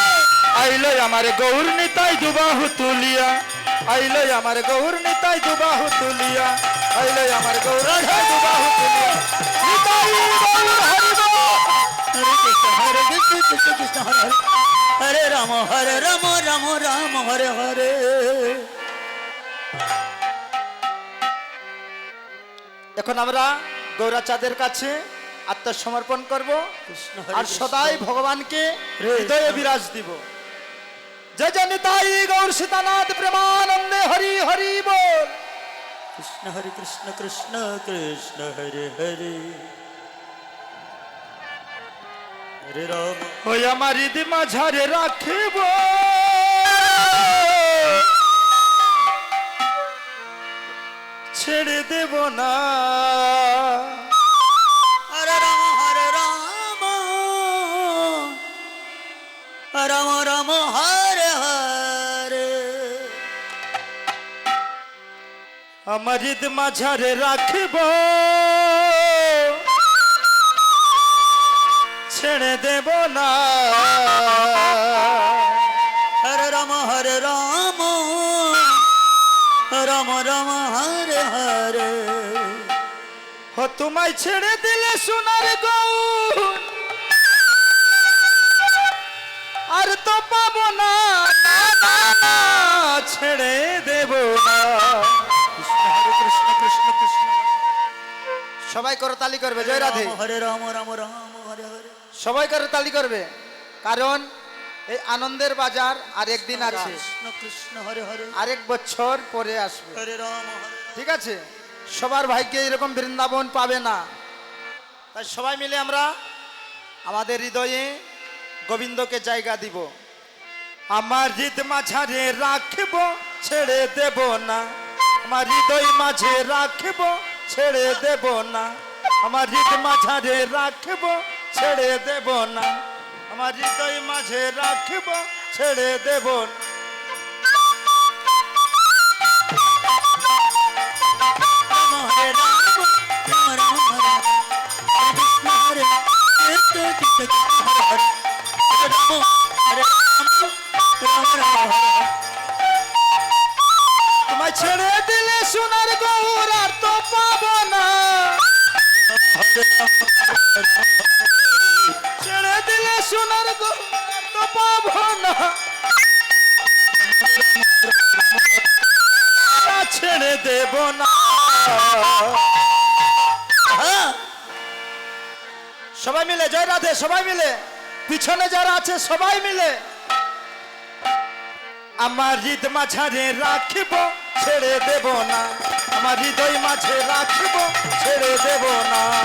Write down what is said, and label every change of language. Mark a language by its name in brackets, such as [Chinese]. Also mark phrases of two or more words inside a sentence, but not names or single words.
[Bangla] আইলো আমার গৌর নিতাই দুবাহু তুলিয়া আইলো আমার গৌর নিতাই দুবাহু তুলিয়া আইলো আমার গৌর নিতাই দুবাহু তুলিয়া নিতাই গৌর হরি বোল [Sanskrit] हरे कृष्ण कृष्ण कृष्ण हरे हरे हरे राम राम राम हरे हरे [Bangla] এখন আমরা গৌরাচাঁদের কাছে আত্মসমর্পণ করব কৃষ্ণ আর সদাই ভগবানকে হরে হৃদয়ে বিরাজ দিব জয় জয় নিতাই গৌর সীতানাথ প্রেমানন্দে হরি হরি বোল [Sanskrit] कृष्ण हरे कृष्ण कृष्ण कृष्ण हरे हरे हरे राम [Bangla] ওই আমার হৃদি মাঝারে রাখিব ছেড়ে দেব না [Sanskrit] हरे राम राम राम हरे हरे [Bangla] আমার হৃদি মাঝারে রাখিব ছেড়ে দেব না [Sanskrit] हरे राम राम राम हरे हरे [Bangla] ও তোমায় ছেড়ে দিলে সোনার গৌর আর তো পাবো না না, না, না, ছেড়ে দেব না [Sanskrit] कृष्ण हरे कृष्ण कृष्ण कृष्ण [Bangla] সবাই করতালি করবে জয় রাধে [Sanskrit] हरे राम हरे हरे [Bangla] সবাই করতালি করবে কারণ এই আনন্দের বাজার আর একদিন আছে [Sanskrit] कृष्ण कृष्ण हरे हरे [Bangla] আরেক বছর পরে আসবে [Sanskrit] हरे राम हरे [Bangla] ঠিক আছে সবার ভাগ্যে এরকম বৃন্দাবন পাবে না তাই সবাই মিলে আমরা আমাদের হৃদয়ে গোবিন্দকে জায়গা দিব আমার হৃদ মাঝারে রাখব ছেড়ে দেব না আমার হৃদয় মাঝে রাখব ছেড়ে দেব না আমার হৃদ মাঝারে রাখব ছেড়ে দেব না আমার হৃদয় মাঝে রাখব ছেড়ে দেব না [Sanskrit] राम हरे राम राम हरे हरे कृष्ण हरे कृष्ण कृष्ण कृष्ण हरे हरे हरे राम राम हरे [Bangla] তোমায় ছেড়ে দিলে সোনার গৌর আর তো পাবো না हरे ছেড়ে দিলে সোনার গৌর আর তো পাবো না আর ছেড়ে দেব না সবাই মিলে জয় রাধে সবাই মিলে পিছনে যারা আছে সবাই মিলে আমার হৃদ মাঝারে রাখিব ছেড়ে দেব না আমার হৃদয় মাঝে রাখিব ছেড়ে দেব না